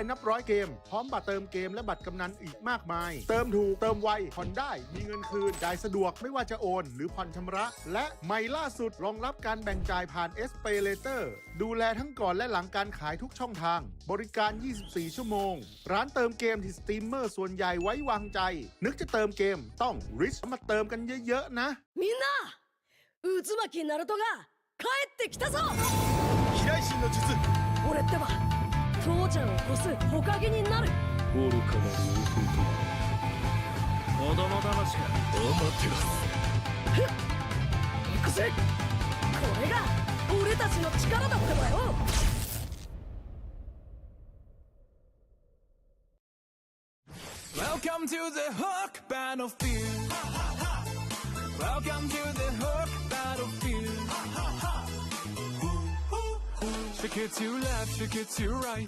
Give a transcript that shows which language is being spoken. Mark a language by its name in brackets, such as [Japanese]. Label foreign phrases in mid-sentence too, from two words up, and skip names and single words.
[Thai] นับร้อยเกมพร้อมบัตรเติมเกมและบัตรกำนันอีกมากมายเติมถูกเติมไวผ่อนได้มีเงินคืนจ่ายสะดวกไม่ว่าจะโอนหรือผ่อนชำระและใหม่ล่าสุดรองรับการแบ่งจ่ายผ่าน SPayLater ดูแลทั้งก่อนและหลังการขายทุกช่องทางบริการ 24 ชั่วโมงร้านเติมเกมที่สตรีมเมอร์ส่วนใหญ่ไว้วางใจนึกจะเติมเกมต้อง Rich มาเติมกันเยอะๆนะ [Japanese] みんな渦巻きナルトが帰ってきたぞ飛来神の術俺ってば父ちゃんを越す火影になる愚かなる弟子供騙しかお待ってろふっ行くぜこれが俺たちの力だってばよ [English] Welcome to the Hook Battlefield. Welcome to the Hook Battlefield. Shake it to left, shake it to right.